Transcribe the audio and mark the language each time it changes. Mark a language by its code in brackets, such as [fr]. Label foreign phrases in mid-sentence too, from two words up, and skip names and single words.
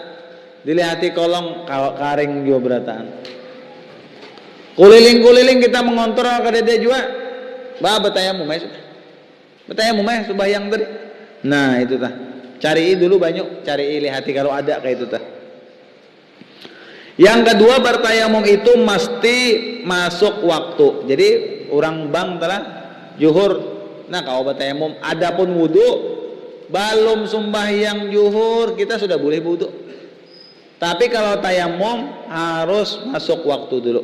[bjn] Dilihati kolong karing jua berataan. Kuliling-kuliling kita mengontrol kadada jua. Bah bertayamum sudah. Bertayamum sembahyang tadi. Nah, itu tah. Cari dulu banyu, cari lihati kalau ada kayak itu tah. [id] Yang kedua bertayamum itu mesti masuk waktu. Jadi orang bang telah zuhur. Nah, kalau bertayamum adapun wudu belum sembahyang zuhur kita sudah boleh wudu. Tapi kalau tayamum harus masuk waktu dulu.